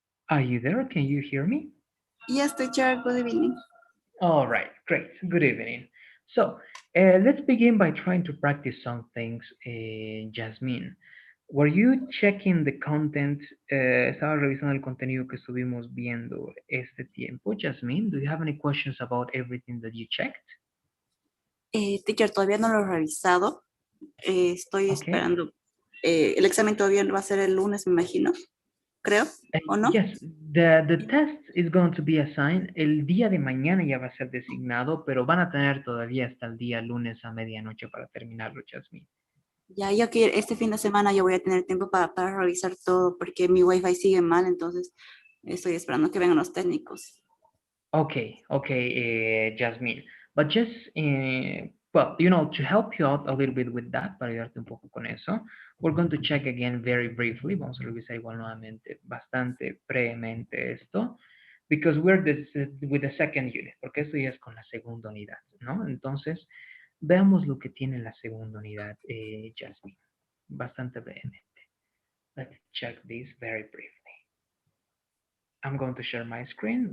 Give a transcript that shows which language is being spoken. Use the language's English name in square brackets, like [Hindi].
[English] Are you there? Can you hear me? Yes, teacher, good evening. All right, great. Good evening. So, let's begin by trying to practice some things, Jasmine. Were you checking the content? [Spanish] Estaba revisando el contenido que estuvimos viendo este tiempo. [English] Jasmine, do you have any questions about everything that you checked? [Spanish] Teacher, todavía no lo he revisado. Estoy [English] Okay. [Spanish] esperando. El examen todavía va a ser el lunes, me imagino. Creo, ¿o no? [English] Yes, the test is going to be assigned. [Spanish] El día de mañana ya va a ser designado, pero van a tener todavía hasta el día lunes a medianoche para terminarlo, Jasmine. Ya, yo que este fin de semana yo voy a tener tiempo para revisar todo porque mi wifi sigue mal, entonces estoy esperando que vengan los técnicos. [English] Okay, Jasmine. But just, well, to help you out a little bit with that, [Spanish] para ayudarte un poco con eso, [English] we're going to check again very briefly. [Spanish] Vamos a revisar igual nuevamente, bastante brevemente esto, [English] because we're with the second unit, [Spanish] porque esto ya es con la segunda unidad, ¿no? Entonces, veamos lo que tiene la segunda unidad, Jasmine, bastante brevemente. [English] Let's check this very briefly. I'm going to share my screen.